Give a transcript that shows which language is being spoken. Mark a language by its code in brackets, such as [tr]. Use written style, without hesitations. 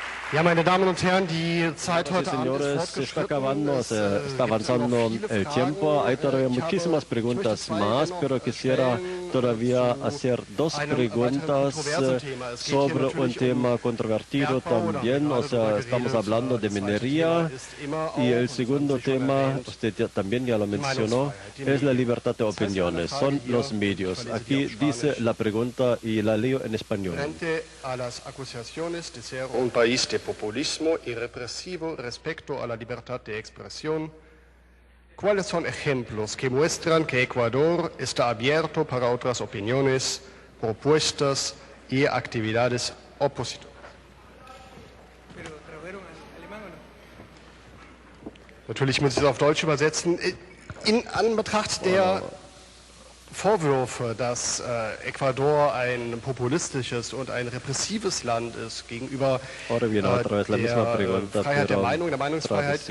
[de] Ja, meine Damen und Herren, die Zeit heute Abend ist [es] se está acabando, se está avanzando el tiempo. Hay todavía muchísimas preguntas más, pero quisiera todavía hacer 2 preguntas sobre un tema controvertido también. O sea, estamos hablando de minería y el segundo tema, usted también ya lo mencionó, es la libertad de opiniones, son los medios. Aquí dice la pregunta y la leo en español. Frente a las acusaciones de ser un país de populismo y represivo respecto a la libertad de expresión, ¿cuáles son ejemplos que muestran que Ecuador está abierto para otras opiniones, propuestas y actividades opositoras? [de] Natürlich muss ich es auf Deutsch übersetzen. In Anbetracht der Vorwürfe, dass Ecuador ein populistisches und ein repressives Land ist gegenüber der Freiheit der Meinung, der Meinungsfreiheit.